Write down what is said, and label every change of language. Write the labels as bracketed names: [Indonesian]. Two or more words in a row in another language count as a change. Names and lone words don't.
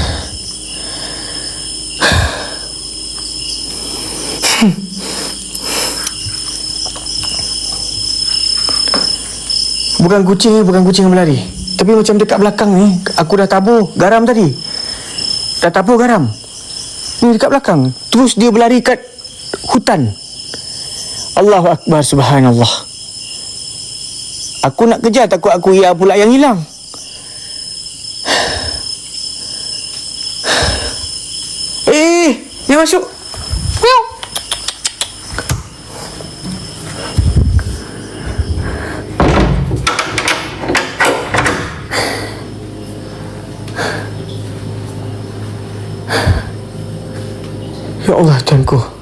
[Malay] Bukan kucing yang berlari. Tapi macam dekat belakang ni, aku dah tabur garam tadi. Ni dekat belakang. Terus dia berlari kat hutan. [Arabic] Allahu Akbar, subhanallah. [Malay] Aku nak kejar, takut aku pula yang hilang. Dia masuk. [Arabic] Ya Allah, [Malay] Tuhanku.